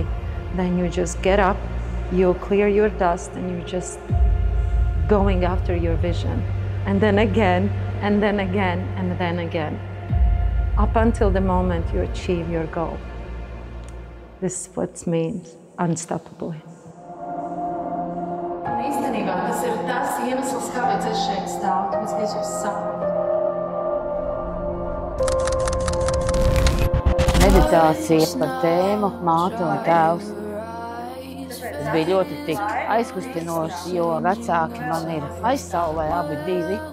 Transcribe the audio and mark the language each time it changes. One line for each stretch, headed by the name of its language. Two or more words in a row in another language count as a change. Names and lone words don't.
English: Then you just get up, you clear your dust, and you're just going after your vision, and then again, and then again, and then again, up until the moment you achieve your goal. This is what means unstoppable.
Latvian: Īstenībā tas ir tas iemesls, kāpēc es šeit stāvu, tāpēc, ka es jūs saprotu. Meditācija par tēmu māte un tēvs. Tas bija ļoti tik aizkustinoši, jo vecāki man ir aizsaulē abi divi.